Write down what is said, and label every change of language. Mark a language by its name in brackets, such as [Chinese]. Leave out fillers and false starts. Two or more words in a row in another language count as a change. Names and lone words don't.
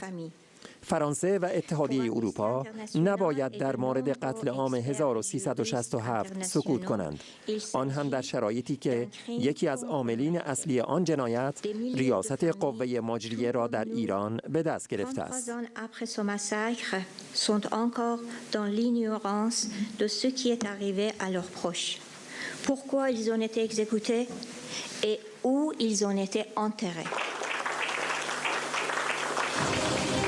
[Persian] فرانسه و اتحادیه اروپا نباید در مورد قتل عام 1367 سکوت کنند، آن هم در شرایطی که یکی از عاملین اصلی آن جنایت ریاست قوه مجریه را در ایران به دست گرفته است. [French] Pourquoi ils ont été exécutés et où ils ont été enterrés.